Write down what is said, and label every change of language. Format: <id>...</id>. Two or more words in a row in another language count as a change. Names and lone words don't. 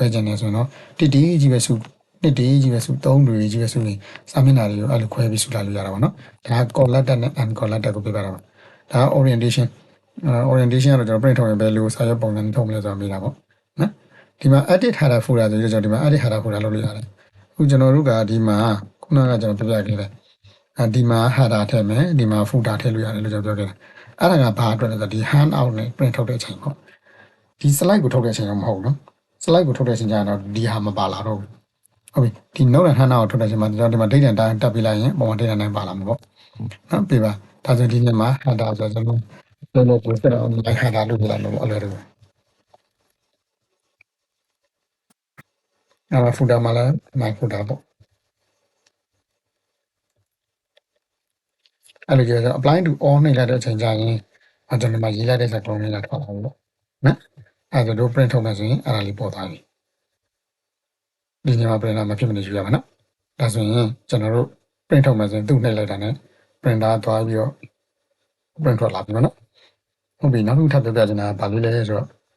<my>ကြတယ်ဆိုရင်တော့တစ်တီးကြီးပဲစုနှစ်တီးကြီးပဲစု3တွေကြီးပဲစုနေစာမျက်နှာတွေကိုအဲ့လိုခွဲပြီးစုလာလို့ရတာပေါ့နော်ဒါက collected နဲ့ uncollected ကိုပြပါတာပါဒါက orientation ကတော့ကျွန်တော် print ထုတ်ရင်ဘ ယ်လိုစာရွက်ပုံစံထုတ်မလဲဆိုတာမေးတာပေါ့နော်ဒီမှာ</my> <en>edit header folder</en> <my>ဆိုတော့ကျွန်တော်ဒီမှာ</my> <en>edit header folder</en> <my>လုပ်လို့ရတယ်အခုကျွန်တော်တို့ကဒီမှာခုနက ကျွန်တော်ပြပြခဲ့တယ်ဒီမှာ header ထည့်မယ်ဒီမှာ footer ထည့်လို့ရတယ်လို့ကျွန်တော်ပြောခဲ့တယ်အဲ့ဒါကဘာအတွက်လဲဆိုတော့ဒီ</my> <en>hand out</en> <my>နဲ့ print ထုတ်တဲ့အချိန်ပေါ့ဒီ slide ကိုထုတ်တဲ့အချိန်တော့မဟုတ်ဘူးနော် slide ကိုထုတ်တဲ့အချိန်ကျတော့ဒီဟာမပါလာတော့ဘူးဟုတ်ပြီဒီ note နဲ့ hand out ကိုထုတ်တဲ့အချိန်မှာကျွန်တော်ဒီမှာ</my> <en>date and time</en> <my>တက်ပြလိုက်ရင်ပုံမှန်</my> <en>date and time</en> <my>ပါလာမှာပေါ့နော်ပြပါဒါဆိုဒီနေ့မှာ header ဆိုတော့ကျွန်တော်ပို့ဆက်အောင်</my> <en>like header</en> <my>လုပ်ပြလိုက်လို့အဲ့လိုအဲ့ ဒါ footer မှာလည်း</my> <en>my footer</en> <my>ပေါ့အဲ့လိုကြတော့</my> <en>apply to all</en> <my>နှိပ်လိုက်တဲ့အချိန်ကျရင်ကျွန် တော်ဒီမှာရေးလိုက်တဲ့စာကုန်လေးလာထွက်လာဘူးပေါ့နော်အဲ့ဒါတို့ print ထုတ်မယ်ဆိုရင်အဲ့ဒါလေးပေါ်သွားပြီဒီညမှာ printer မဖြစ်မနေယူရမှာနော်ဒါဆိုရင်ကျွန်တော်တို့ print ထုတ်မယ်ဆိုရင်သူ့နှိပ်လိုက်တာနဲ့ printer သွားပြီးတော့ print ထွက်လာပြီနော်ဟုတ်ပြီနောက်တစ်ခုထပ်ပြောပြချင်တာကဘာလို့လဲဆိုတော့</my>